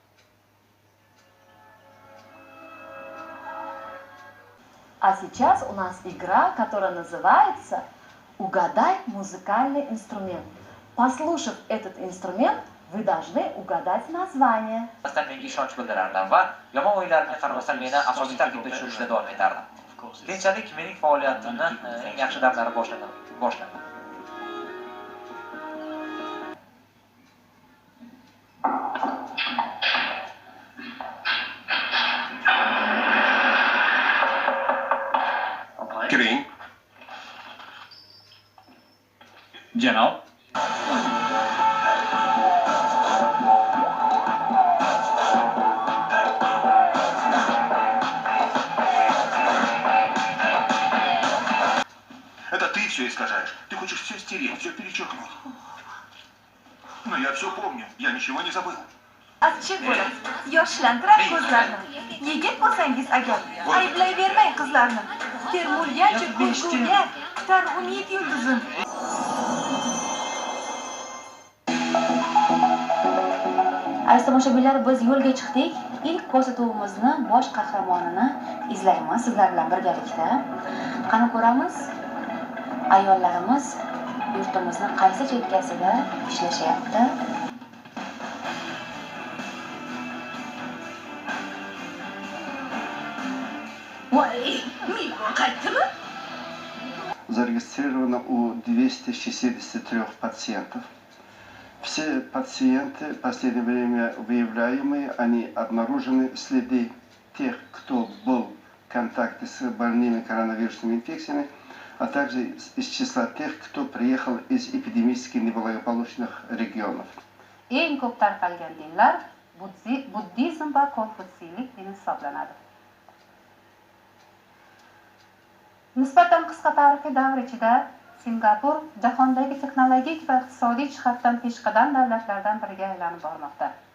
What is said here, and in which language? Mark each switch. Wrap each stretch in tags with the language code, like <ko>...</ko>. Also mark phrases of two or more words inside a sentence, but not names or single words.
<ru>А сейчас у нас игра, которая называется «Угадай музыкальный инструмент». Послушав этот инструмент, вы должны ugadать naзвание.</ru> <uz>Menga ishonch bildirardim va yomon o'yinlarimga qaramasdan meni asosiy tarkibda tushirishda davom etardim. Keyinchalik mening faoliyatimni eng yaxshi damlari boshlandi. Kiring. Janob.</uz> <ru>Это ты все искажаешь. Ты хочешь все стереть, все перечеркнуть. Но я все помню. Я ничего не забыл.</ru> <uz>Achchiq bo'ladi. Yoshlantiradi ko'zlarni. Yigit bo'lsangiz agar, ayblayvermang qizlarni. Termulgancha ko'zguga kutar umid yulduzim. Aziz tomoshabinlar, biz yo'lga chiqdik. İlk ko'rsatuvimizni bosh qahramonini izlaymiz sizlar bilan birgalikda. Qani ko'ramiz? Ayollarimiz yurtimizni qaysi chekkasida ishlashyapti?</uz> <ru>Зарегистрировано у 263 пациентов. Все пациенты в последнее время выявляемые, они обнаружены следы тех, кто был в контакте с больными коронавирусными инфекциями, а также из числа тех, кто приехал из эпидемически неблагополучных регионов.</ru> <uz>Eng ko'p tarqalgan dinlar buddizm va konfutsiylik dini hisoblanadi. Nisbatan qisqa tarixiy davr ichida Singapur jahondagi texnologik va iqtisodiy jihatdan peshqadam davlatlardan biriga aylanib bormoqda.</uz>